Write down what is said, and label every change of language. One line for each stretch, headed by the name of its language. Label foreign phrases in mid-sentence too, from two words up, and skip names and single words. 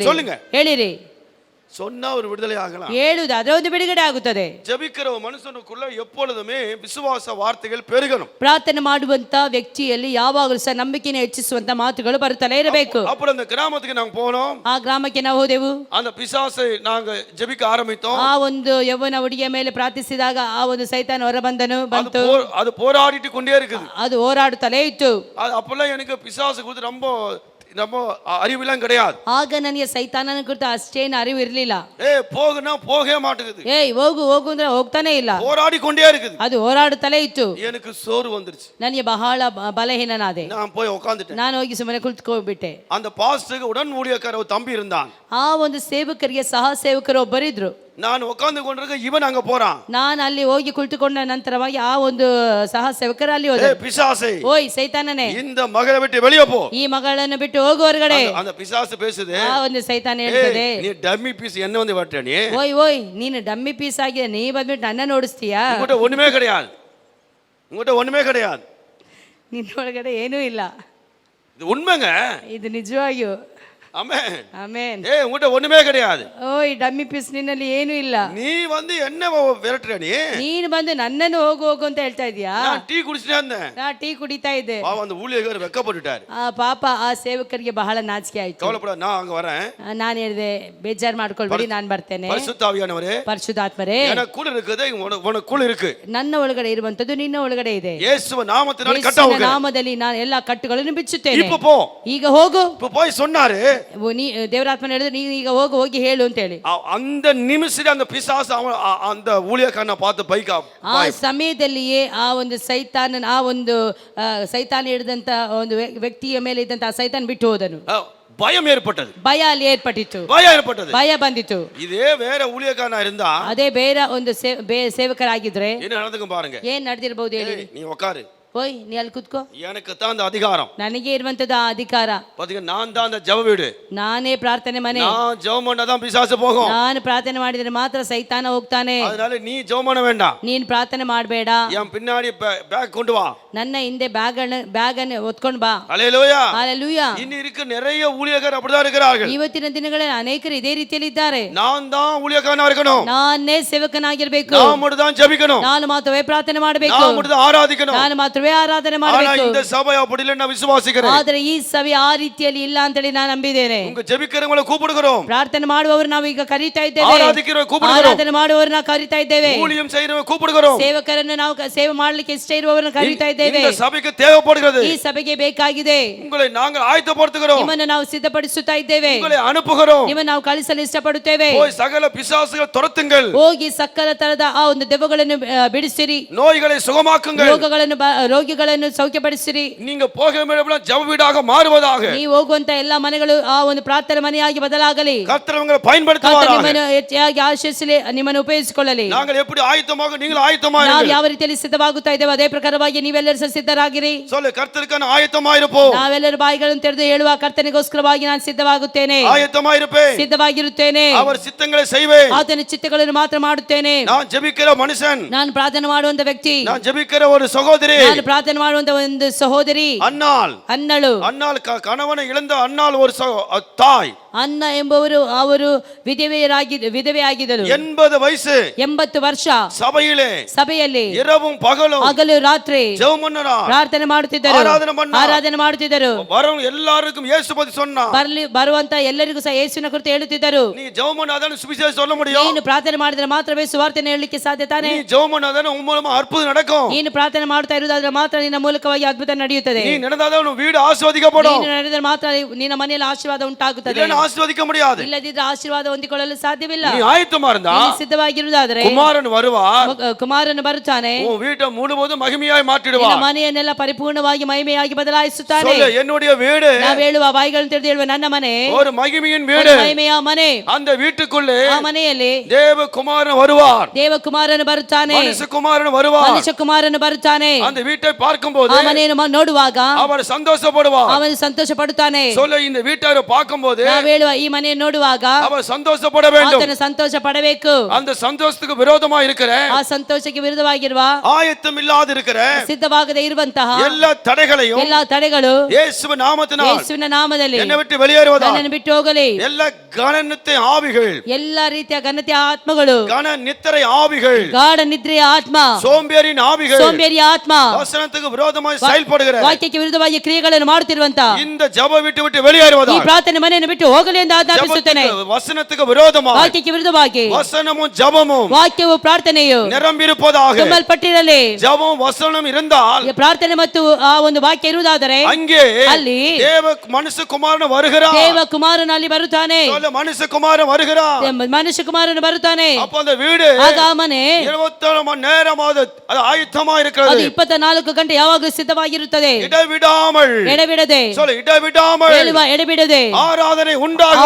Tamil: சொல்லுங்க.
Kannada: ಹೇಳಿರಿ.
Tamil: சொன்னா ஒரு விடுதலை ஆகலாம்.
Kannada: ಹೇಳುವುದಾದ್ರೆ ಒಂದು ಬಿಡುಗಡೆ ಆಗುತ್ತದೆ.
Tamil: ஜெபிக்கிற மனுஷனுக்குள்ள எப்பொழுதுமே விசுவாಸ வார்த்தைகள் பெருகணும்.
Kannada: ಪ್ರಾರ್ಥನೆ ಮಾಡುವಂತ ವ್ಯಕ್ತಿಯಲ್ಲಿ ಯಾವಾಗಲೂ ಸಹ ನಂಬಿಕೆಯನ್ನು ಹೆಚ್ಚಿಸುವಂತ ಮಾತುಗಳು ಬರುತ್ತಲೇ ಇರಬೇಕು.
Tamil: அப்புறம் அந்த கிராமத்துக்கு நாங்க போனோம்.
Kannada: ಆ ಗ್ರಾಮಕ್ಕೆ ನಾವು ಹೋದೆವು.
Tamil: அந்த பிசாசை நாங்க ஜெபிக்க ஆரம்பித்தோம்.
Kannada: ಆ ಒಂದು ಯೌವನ ಹುಡುಗಿಯ ಮೇಲೆ ಪ್ರಾರ್ಥಿಸಿದಾಗ ಆ ಒಂದು ಸೈತಾನ ಹೊರ ಬಂತು.
Tamil: அது போராடிட்டு கொண்டே இருக்குது.
Kannada: ಅದು ಹೋರಾಡುತ್ತಲೇ ಇತ್ತು.
Tamil: அப்பெல்லாம் எனக்கு பிசாசு குறித்து ரொம்ப அறிவுலாம் கிடையாது.
Kannada: ಆಗ ನನಗೆ ಸೈತಾನನ ಕುರಿತು ಅಷ್ಟೇನು ಅರಿವು ಇರಲಿಲ್ಲ.
Tamil: போகுனா போகவே மாட்டேங்குது.
Kannada: ಹೋಗು ಹೋಗು ಅಂದ್ರೆ ಹೋಗ್ತಾನೆ ಇಲ್ಲ.
Tamil: போராடி கொண்டே இருக்குது.
Kannada: ಅದು ಹೋರಾಡುತ್ತಲೇ ಇತ್ತು.
Tamil: எனக்கு சோறு வந்துருச்சு.
Kannada: ನನಗೆ ಬಹಳ ಬಲಹೀನನಾದೆ.
Tamil: நான் போய் உட்கார்ந்துட்டேன்.
Kannada: ನಾನು ಹೋಗಿ ಸುಮ್ಮನೆ ಕುಳಿತುಕೊಂಡ್ಬಿಟ್ಟೆ.
Tamil: அந்த பாஸ்டருக்கு உடன் ஊழியக்கார ஒரு தம்பி இருந்தான்.
Kannada: ಆ ಒಂದು ಸೇವಕರಿಗೆ ಸಹ ಸೇವಕರು ಒಬ್ಬರಿದ್ರು.
Tamil: ನಾನು ಉட்கார்ந்து கொண்டிருக்க இவன் அங்க போறான்.
Kannada: ನಾನು ಅಲ್ಲಿ ಹೋಗಿ ಕುಳಿತುಕೊಂಡ ನಂತರವಾಗಿ ಆ ಒಂದು ಸಹ ಸೇವಕರು ಅಲ್ಲಿ ಹೋದರು.
Tamil: பிசாசே,
Kannada: ಓಯ್ ಸೈತಾನನೇ,
Tamil: இந்த ಮகளை ಬಿಟ್ಟು வெளியே போ.
Kannada: ಈ ಮಗಳನ್ನು ಬಿಟ್ಟು ಹೋಗು ಹೊರಗಡೆ.
Tamil: அந்த பிசாசு பேசுது.
Kannada: ಆ ಒಂದು ಸೈತಾನ ಹೇಳ್ತದೆ,
Tamil: ನೀ
English: dummy piece
Tamil: என்ன வந்து வரட்ட நீ.
Kannada: ಓಯ್ ನೀನು
English: dummy piece
Kannada: ಆಗಿ ನೀ ಬಂದ್ಬಿಟ್ಟು ನನ್ನ ನೋಡಿಸ್ತೀಯಾ?
Tamil: உங்ககிட்ட ஒண்ணுமே கிடையாது. உங்ககிட்ட ஒண்ணுமே கிடையாது.
Kannada: ನಿನ್ನ ಒಳಗಡೆ ಏನೂ ಇಲ್ಲ.
Tamil: இது உண்மைங்க.
Kannada: ಇದು ನಿಜವಾಗಿಯೂ.
Tamil: ಆಮೆನ್.
Kannada: ಆಮೆನ್.
Tamil: உங்ககிட்ட ஒண்ணுமே கிடையாது.
Kannada: ಓಯ್
English: dummy piece
Kannada: ನಿನ್ನಲ್ಲಿ ಏನೂ ಇಲ್ಲ.
Tamil: நீ வந்து என்ன விரட்டுற நீ?
Kannada: ನೀನು ಬಂದು ನನ್ನನ್ನು ಹೋಗು ಹೋಗು ಅಂತ ಹೇಳ್ತಾ ಇದೀಯಾ? நான் ಟೀ ಕುಡಿಸ್ತಾ ಇದ್ದೆ. ನಾ ಟೀ ಕುಡಿತಾ ಇದ್ದೆ.
Tamil: அந்த ஊழியக்காரர் வெக்கப்பட்டுட்டார்.
Kannada: ಪಾಪ ಆ ಸೇವಕರಿಗೆ ಬಹಳ ನಾಚಿಕೆ ಆಯ್ತು.
Tamil: கவலைப்பட, நான் அங்க வரேன்.
Kannada: ನಾನು ಹೇಳಿದೆ, ಬೇಜಾರು ಮಾಡ್ಕೊಳ್ಬೇಡಿ, ನಾನು ಬರ್ತೇನೆ.
Tamil: பரிசுத்த ஆவியானவரே,
Kannada: ಪರಿಶುದ್ಧಾತ್ಮರೇ,
Tamil: எனக்குள்ள இருக்குது, உனக்குள்ள இருக்கு.
Kannada: ನನ್ನ ಒಳಗಡೆ ಇರುವಂತದ್ದು ನಿನ್ನ ಒಳಗಡೆ ಇದೆ. ಯೇಸುವ ನಾಮத்தினால ಯೇಸುವಿನ ಕಟ್ಟೋಕೆ. ನಾಮದಲ್ಲಿ ನಾನು ಎಲ್ಲಾ ಕಟ್ಟುಗಳನ್ನು ಬಿಚ್ಚುತ್ತೇನೆ.
Tamil: இப்ப போ.
Kannada: ಈಗ ಹೋಗು.
Tamil: இப்ப போய் சொன்னாரு.
Kannada: ದೇವರಾತ್ಮನ ಹೇಳಿದ್ರೆ ನೀನು ಈಗ ಹೋಗಿ ಹೇಳು ಅಂತ ಹೇಳಿ.
Tamil: அந்த நிமிஷத்துல அந்த பிசாசு அந்த ஊழியக்காரனை பார்த்து பைக்கா.
Kannada: ಆ ಸಮಯದಲ್ಲಿಯೇ ಆ ಒಂದು ಸೈತಾನ ಹಿಡಿದಂತ ಒಂದು ವ್ಯಕ್ತಿಯ ಮೇಲೆ ಇದ್ದಂತ ಸೈತಾನ್ ಬಿಟ್ಟು ಹೋದನು.
Tamil: பயம் ஏற்பட்டது.
Kannada: ಭಯ ಅಲ್ಲಿ ಏರ್ಪಟ್ಟಿತು. ಭಯ ಬಂದಿತು.
Tamil: இதே வேற ஊழியக்காரனா இருந்தா,
Kannada: ಅದೇ ಬೇರೆ ಒಂದು ಸೇವಕರಾಗಿದ್ರೆ
Tamil: என்ன நடந்துக்கும் பாருங்க.
Kannada: ಏನ್ ನಡೆದಿರಬಹುದು ಹೇಳಿ.
Tamil: நீ உட்காரு.
Kannada: ಓಯ್ ನೀ ಅಲ್ಲಿ ಕೂತ್ಕೋ.
Tamil: எனக்கு தான் அந்த அதிகாரம்.
Kannada: ನನಗೆ ಇರುವಂತದ್ದು ಆ ಅಧಿಕಾರ.
Tamil: பாத்தீங்க, நான் தான் அந்த ஜெப வீடு.
Kannada: ನಾನೇ ಪ್ರಾರ್ಥನೆ ಮನೆ.
Tamil: நான் ஜெபம் பண்ணாதான் பிசாசு போகும்.
Kannada: ನಾನು ಪ್ರಾರ್ಥನೆ ಮಾಡಿದ್ರೆ ಮಾತ್ರ ಸೈತಾನ ಹೋಗ್ತಾನೆ.
Tamil: அதனால நீ ஜெபம் பண்ண வேண்டாம்.
Kannada: ನೀನ್ ಪ್ರಾರ್ಥನೆ ಮಾಡಬೇಡ.
Tamil: என் பின்னாடி பேக் கொண்டு வா.
Kannada: ನನ್ನ ಹಿಂದೆ ಬ್ಯಾಗ್ ಅನ್ನು ಹೊತ್ಕೊಂಡು ಬಾ.
Tamil: ஹல்லேலூயா.
Kannada: ஹல்லேலூயா.
Tamil: இன்னி இருக்க நிறைய ஊழியக்காரர் அப்படிதான் இருக்கிறார்கள்.
Kannada: ಇವತ್ತಿನ ದಿನಗಳಲ್ಲಿ ಅನೇಕರು ಇದೇ ರೀತಿಯಲ್ಲಿ ಇದ್ದಾರೆ.
Tamil: நான் தான் ஊழியக்காரனா இருக்கணும்.
Kannada: ನಾನೇ ಸೇವಕನಾಗಿರಬೇಕು.
Tamil: நான் மட்டும் தான் ஜெபிக்கணும்.
Kannada: ನಾನು ಮಾತ್ರವೇ ಪ್ರಾರ್ಥನೆ ಮಾಡಬೇಕು.
Tamil: நான் மட்டும் தான் ஆராதிக்கணும்.
Kannada: ನಾನು ಮಾತ್ರ ಮಾತ್ರವೇ ಆರಾಧನೆ
Tamil: ஆனா
Kannada: ಮಾಡಬೇಕು.
Tamil: இந்த சபை அப்படி இல்லை நான் விசுவாசிக்கிறேன்.
Kannada: ಆದರೆ ಈ ಸಭೆ ಆ ರೀತಿಯಲ್ಲಿ ಇಲ್ಲ ಅಂತೇಳಿ ನಾನು ನಂಬಿದ್ದೇನೆ.
Tamil: உங்க ஜெபிக்கிறவங்களை கூப்பிடுகிறோம்.
Kannada: ಪ್ರಾರ್ಥನೆ ಮಾಡುವವರು ನಾವು ಈಗ ಕರೀತಾ ಇದ್ದೇವೆ.
Tamil: ஆராதிக்கிறவங்களை கூப்பிடுகிறோம்.
Kannada: ಆರಾಧನೆ ಮಾಡುವವರು ನಾವು ಕರೀತಾ ಇದ್ದೇವೆ.
Tamil: ஊழியம் செய்கிறவங்களை கூப்பிடுகிறோம்.
Kannada: ಸೇವಕರನ್ನು ನಾವು ಸೇವೆ ಮಾಡಲಿಕ್ಕೆ ಇಷ್ಟ ಇರುವವರನ್ನು ಕರೀತಾ ಇದ್ದೇವೆ.
Tamil: இந்த சபைக்கு தேவைப்படுகிறது.
Kannada: ಈ ಸಭೆಗೆ ಬೇಕಾಗಿದೆ.
Tamil: உங்களை நாங்கள் ஆயத்தப்படுத்துகிறோம்.
Kannada: ನಿಮ್ಮನ್ನು ನಾವು ಸಿದ್ಧಪಡಿಸುತ್ತಾ ಇದ್ದೇವೆ.
Tamil: உங்களை ಅನುப்புகிறோம்.
Kannada: ನಿಮ್ಮನ್ನು ನಾವು ಕಳಿಸಲು ಇಷ್ಟಪಡುತ್ತೇವೆ.
Tamil: போய் சகல பிசாசுகளை துரத்துங்கள்.
Kannada: ಹೋಗಿ ಸಕಲ ತರದ ಆ ಒಂದು ದೆವ್ವಗಳನ್ನು ಬಿಡಿಸಿರಿ.
Tamil: நோய்களை சுகமாக்குங்கள்.
Kannada: ರೋಗಿಗಳನ್ನು ಸೌಖ್ಯಪಡಿಸಿರಿ.
Tamil: நீங்க போக வேண்டிய ஜெப வீடாக மாறுவதாக.
Kannada: ನೀವು ಹೋಗುವಂತ ಎಲ್ಲಾ ಮನೆಗಳು ಆ ಒಂದು ಪ್ರಾರ್ಥನೆ ಮನೆಯಾಗಿ ಬದಲಾಗಲಿ.
Tamil: கர்த்தர் உங்களை பயன்படுத்துவாராக.
Kannada: ನಿಮ್ಮನ್ನು ಹೆಚ್ಚಾಗಿ ಆಶೀರ್ವದಿಸಲಿ, ನಿಮ್ಮನ್ನು ಉಪಯೋಗಿಸಿಕೊಳ್ಳಲಿ.
Tamil: நாங்கள் எப்படி ஆயத்தமாக நீங்கள் ஆயத்தமாக
Kannada: ನಾವು ಯಾವ ರೀತಿಯಲ್ಲಿ ಸಿದ್ಧವಾಗುತ್ತಾ ಇದ್ದೇವೆ ಅದೇ ಪ್ರಕಾರವಾಗಿ ನೀವೆಲ್ಲರೂ ಸಹ ಸಿದ್ಧರಾಗಿರಿ.
Tamil: சொல்லு கர்த்தருக்கான ஆயத்தமாயிருப்போம்.
Kannada: ನಾವೆಲ್ಲರೂ ಬಾಯಿಗಳನ್ನು ತೆರೆದು ಹೇಳುವ ಕರ್ತನಿಗೋಸ್ಕರವಾಗಿ ನಾನು ಸಿದ್ಧವಾಗುತ್ತೇನೆ,
Tamil: ஆயத்தமாயிருப்பேன்.
Kannada: ಸಿದ್ಧವಾಗಿರುತ್ತೇನೆ.
Tamil: அவர் சித்தங்களை செய்வேன்.
Kannada: ಆತನ ಚಿತ್ತಗಳನ್ನು ಮಾತ್ರ ಮಾಡುತ್ತೇನೆ.
Tamil: நான் ஜெபிக்கிற மனுஷன்.
Kannada: ನಾನು ಪ್ರಾರ್ಥನೆ ಮಾಡುವಂತ ವ್ಯಕ್ತಿ.
Tamil: நான் ஜெபிக்கிற ஒரு சகோதரி.
Kannada: ನಾನು ಪ್ರಾರ್ಥನೆ ಮಾಡುವಂತ ಒಂದು ಸಹೋದರಿ. ಅನ್ನಳು
Tamil: கணவனை இழந்த அன்னாள் ஒரு தாய்.
Kannada: ಅನ್ನ ಎಂಬುವರು ಅವರು ವಿಧವೆಯಾಗಿದ್ದರು. 80 ವಯಸ್ಸು, 80 ವರ್ಷ ಸಭೆಯಲ್ಲಿ
Tamil: இரவும் பகலும்
Kannada: ಹಗಲು ರಾತ್ರಿ ಪ್ರಾರ್ಥನೆ ಮಾಡುತ್ತಿದ್ದರು, ಆರಾಧನೆ ಮಾಡುತ್ತಿದ್ದರು.
Tamil: ಎಲ್ಲರಿಗೂ ಯೇಸು பத்தி சொன்னார்.
Kannada: ಬರುವಂತ ಎಲ್ಲರಿಗೂ ಸಹ ಯೇಸುವಿನ ಕುರಿತು ಹೇಳುತ್ತಿದ್ದರು.
Tamil: நீ ஜெபம் பண்ணாதான் சுவிசேஷம் சொல்ல முடியும்.
Kannada: ನೀನು ಪ್ರಾರ್ಥನೆ ಮಾಡಿದ್ರೆ ಮಾತ್ರವೇ ಸುವಾರ್ತೆಯನ್ನು ಹೇಳಲಿಕ್ಕೆ ಸಾಧ್ಯ ತಾನೆ.
Tamil: நீ ஜெபம் பண்ணாதான் உன் மூலமா அற்புதம் நடக்கும்.
Kannada: ನೀನು ಪ್ರಾರ್ಥನೆ ಮಾಡ್ತಾ ಇರುವುದಾದ್ರೆ ಮಾತ್ರ ನಿನ್ನ ಮೂಲಕವಾಗಿ ಅದ್ಭುತ ನಡೆಯುತ್ತದೆ.
Tamil: நீ நடந்தாதான் உன் வீடு ஆசீர்வதிக்கப்படும்.
Kannada: ನೀನು ನಡೆದರೆ ಮಾತ್ರ ನಿನ್ನ ಮನೆಯಲ್ಲಿ ಆಶೀರ್ವಾದ ಉಂಟಾಗುತ್ತದೆ.
Tamil: இல்லனா ஆசீர்வதிக்க முடியாது.
Kannada: ಇಲ್ಲದಿದ್ದರೆ ಆಶೀರ್ವಾದ ಹೊಂದಿಕೊಳ್ಳಲು ಸಾಧ್ಯವಿಲ್ಲ.
Tamil: நீ ஆயத்தமா இருந்தா
Kannada: ಸಿದ್ಧವಾಗಿರುವುದಾದ್ರೆ
Tamil: குமாரன் வருவார்.
Kannada: ಕುಮಾರನು ಬರುತ್ತಾನೆ.
Tamil: உன் வீட்டை முழுவதும் மகிமையாய் மாற்றிடுவார்.
Kannada: ನಿನ್ನ ಮನೆಯನ್ನೆಲ್ಲ ಪರಿಪೂರ್ಣವಾಗಿ ಮಹಿಮೆಯಾಗಿ ಬದಲಾಯಿಸುತ್ತಾನೆ.
Tamil: சொல்லு என்னுடைய வீடு.
Kannada: ನಾವು ಹೇಳುವ ಬಾಯಿಗಳನ್ನು ತೆರೆದು ಹೇಳುವ ನನ್ನ ಮನೆ
Tamil: ஒரு மகிமையின் வீடு.
Kannada: ಮಹಿಮೆಯ ಮನೆ.
Tamil: அந்த வீட்டுக்குள்ளே
Kannada: ಆ ಮನೆಯಲ್ಲಿ
Tamil: தேவகுமாரன் வருவார்.
Kannada: ದೇವಕುಮಾರನು ಬರುತ್ತಾನೆ.
Tamil: மனுஷகுமாரன் வருவார்.
Kannada: ಮನುಷ್ಯಕುಮಾರನು ಬರುತ್ತಾನೆ.
Tamil: அந்த வீட்டை பார்க்கும்போது
Kannada: ಆ ಮನೆಯನ್ನು ನೋಡುವಾಗ
Tamil: அவர் சந்தோஷப்படுவார்.
Kannada: ಅವನು ಸಂತೋಷ ಪಡುತ್ತಾನೆ.
Tamil: சொல்லு இந்த வீட்டாரை பார்க்கும்போது
Kannada: ನಾವು ಹೇಳುವ ಈ ಮನೆಯನ್ನು ನೋಡುವಾಗ
Tamil: அவர் சந்தோஷப்பட வேண்டும்.
Kannada: ಆತನು ಸಂತೋಷ ಪಡಬೇಕು.
Tamil: அந்த சந்தோஷத்துக்கு விரோதமா இருக்கிற,
Kannada: ಆ ಸಂತೋಷಕ್ಕೆ ವಿರುದ್ಧವಾಗಿರುವ,
Tamil: ஆயத்தம் இல்லாத இருக்கிற,
Kannada: ಸಿದ್ಧವಾಗದೇ ಇರುವಂತಹ
Tamil: எல்லா தடைகளையும்
Kannada: ಎಲ್ಲಾ ತಡೆಗಳು
Tamil: இயேசுவின் நாமத்தினால்
Kannada: ಯೇಸುವಿನ ನಾಮದಲ್ಲಿ
Tamil: என்னை விட்டு வெளியேறுவதாக.
Kannada: ನನ್ನನ್ನು ಬಿಟ್ಟು ಹೋಗಲಿ.
Tamil: எல்லா கனநித்திரை ஆவிகள்,
Kannada: ಎಲ್ಲಾ ರೀತಿಯ ಘನತೆಯ ಆತ್ಮಗಳು,
Tamil: கனநித்திரை ஆவிகள்,
Kannada: ಗಾಢ ನಿದ್ರೆಯ ಆತ್ಮ,
Tamil: சோம்பேறியின் ஆவிகள்,
Kannada: ಸೋಂಬೇರಿಯ ಆತ್ಮ,
Tamil: வசனத்துக்கு விரோதமாய் செயல்படுகிற,
Kannada: ವಾಕ್ಯಕ್ಕೆ ವಿರುದ್ಧವಾಗಿ ಕ್ರಿಯೆಗಳನ್ನು ಮಾಡುತ್ತಿರುವಂತ
Tamil: இந்த ஜெப விட்டு வெளியேறுவதாக.
Kannada: ಈ ಪ್ರಾರ್ಥನೆ ಮನೆಯನ್ನು ಬಿಟ್ಟು ಹೋಗಲಿ ಎಂದು ಆಜ್ಞಾಪಿಸುತ್ತೇನೆ.
Tamil: வசனத்துக்கு விரோதமாக,
Kannada: ವಾಕ್ಯಕ್ಕೆ ವಿರುದ್ಧವಾಗಿ
Tamil: வசனமும் ஜெபமும்,
Kannada: ವಾಕ್ಯವು ಪ್ರಾರ್ಥನೆಯು
Tamil: நிரம்பியிருப்பதாக.
Kannada: ತುಂಬಲ್ಪಟ್ಟಿರಲಿ.
Tamil: ஜெபம் வசனம் இருந்தால்,
Kannada: ಪ್ರಾರ್ಥನೆ ಮತ್ತು ಆ ಒಂದು ವಾಕ್ಯ ಇರುವುದಾದರೆ
Tamil: அங்கே
Kannada: ಅಲ್ಲಿ
Tamil: தேவ மனுஷகுமாரன் வருகிறார்.
Kannada: ದೇವಕುಮಾರನು ಅಲ್ಲಿ ಬರುತ್ತಾನೆ.
Tamil: சொல்ல மனுஷகுமாரன் வருகிறார்.
Kannada: ಮನುಷ್ಯಕುಮಾರನು ಬರುತ್ತಾನೆ.
Tamil: அப்ப அந்த வீடு
Kannada: ಆಗ ಆ ಮನೆ
Tamil: 24 மணி நேரம் அது ஆயத்தமா
Kannada: ಅದು
Tamil: இருக்கிறது.
Kannada: 24 ಗಂಟೆ ಯಾವಾಗಲೂ ಸಿದ್ಧವಾಗಿರುತ್ತದೆ.
Tamil: இடைவிடாமல்,
Kannada: ಎಡೆಬಿಡದೆ,
Tamil: சொல்ல இடைவிடாமல்
Kannada: ಹೇಳುವ ಎಡೆಬಿಡದೆ
Tamil: ஆராதனை உண்டாகுவதாக.